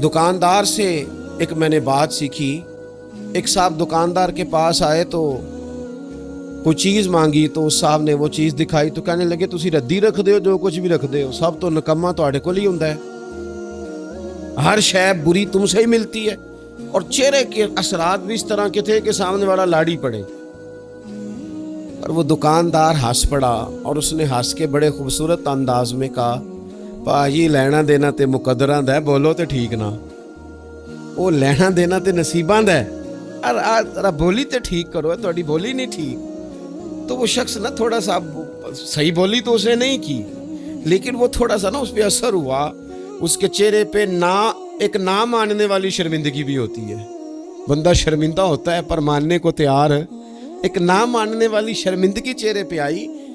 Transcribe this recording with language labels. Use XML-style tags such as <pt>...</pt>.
<ur>دکاندار سے ایک میں نے بات سیکھی. ایک صاحب دکاندار کے پاس آئے تو کوئی چیز مانگی, تو اس صاحب نے وہ چیز دکھائی تو کہنے لگے</ur> <pa>تسی ردی رکھ دے ہو, جو کچھ بھی رکھ دے ہو, سب تو نکما تواڈے کول ہی ہوندا ہے,</pa> <ur>ہر شے بری تم سے ہی ملتی ہے. اور چہرے کے اثرات بھی اس طرح کے تھے کہ سامنے والا لاڑی پڑے. اور وہ دکاندار ہنس پڑا, اور اس نے ہنس کے بڑے خوبصورت انداز میں کہا</ur> <pa>پاجی لینا دینا تے مقدراں دا ہے, بولو تے ٹھیک نہ, وہ لینا دینا تے نصیباں دا ہے, ذرا بولی تے ٹھیک کرو, تہاڈی بولی نہیں ٹھیک.</pa> <ur>تو وہ شخص نا تھوڑا سا صحیح بولی تو اس نے نہیں کی, لیکن وہ تھوڑا سا نا اس پہ اثر ہوا. اس کے چہرے پہ ایک نہ ماننے والی شرمندگی بھی ہوتی ہے. بندہ شرمندہ ہوتا ہے پر ماننے کو تیار ہے. ایک نہ ماننے والی شرمندگی چہرے پہ آئی.</ur>